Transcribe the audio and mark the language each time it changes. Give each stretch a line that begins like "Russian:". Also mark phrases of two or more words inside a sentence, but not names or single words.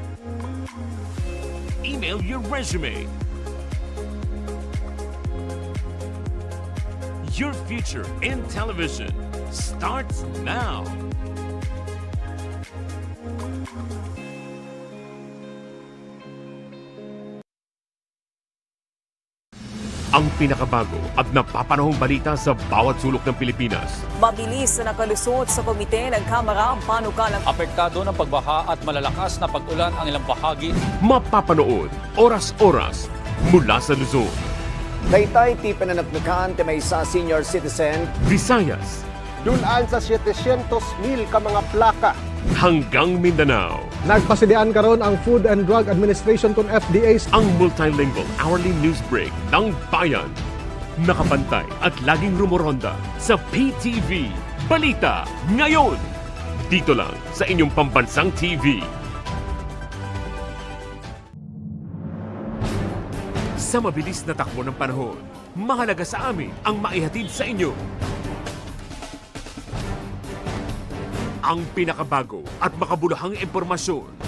English: Email your resume. Your future in television starts now.
Filipino: Ang pinakabago at napapanahong balita sa bawat sulok ng Pilipinas. Mabilis na nakalusot sa komite ng Kamara ang panukalang apektado ng pagbaha at malalakas na pag-ulan ang ilang bahagi. Mapapanood oras-oras mula sa Luzon,
Iloko: Taytay ti pananagnukan ti maysa
English: senior citizen.
Filipino: Visayas,
Cebuano: dulaan sa 700,000 ka mga plaka.
Filipino: Hanggang Mindanao.
Cebuano: Nagpasidian karon ang Food and Drug Administration kon FDA
Filipino: ang
English: multilingual hourly news break
Filipino: ng bayan. Nakapantay at laging rumoronda sa PTV Balita ngayon. Dito lang sa inyong pambansang TV. Sa mabilis na takbo ng panahon, mahalaga sa amin ang maihatid sa inyo ang pinakabago at makabuluhang impormasyon.